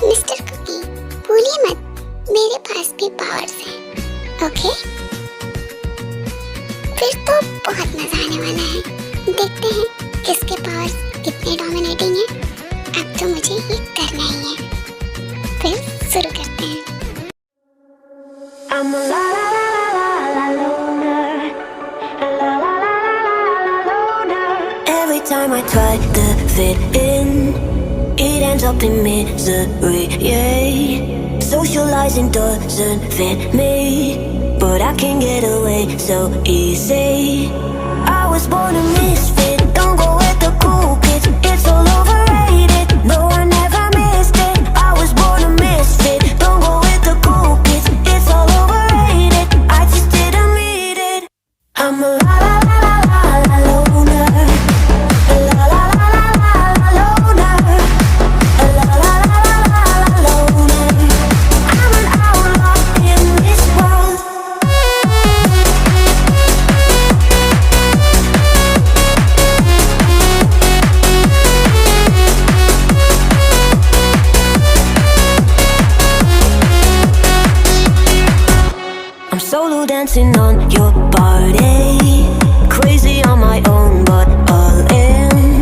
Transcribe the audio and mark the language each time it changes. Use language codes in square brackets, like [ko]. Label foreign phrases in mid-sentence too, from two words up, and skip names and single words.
[hi] मिस्टर कुकी, भूलिए मत, मेरे पास भी पावर्स हैं, ओके? फिर तो बहुत मजा आने वाला है। देखते हैं किसके पावर्स कितने डोमिनेटिंग हैं। अब तो मुझे ये करना ही है। फिर शुरू करते हैं। [en] I'm a la la la la la la loner, a la la la la la la loner. Every time I try to fit in, it ends up in misery. Yeah, socializing doesn't fit me, but I can get away so easy. I was born a misfit. Don't go with the cool kids. It's all overrated. No, I never missed it. I was born a misfit. Don't go with the cool kids. It's all overrated. I just didn't read it. I'm a la la la la la la loner. A la la la la la la loner. A la la la la la la loner. I'm an outlaw in this world. I'm solo dancing on your body, crazy on my own but all in.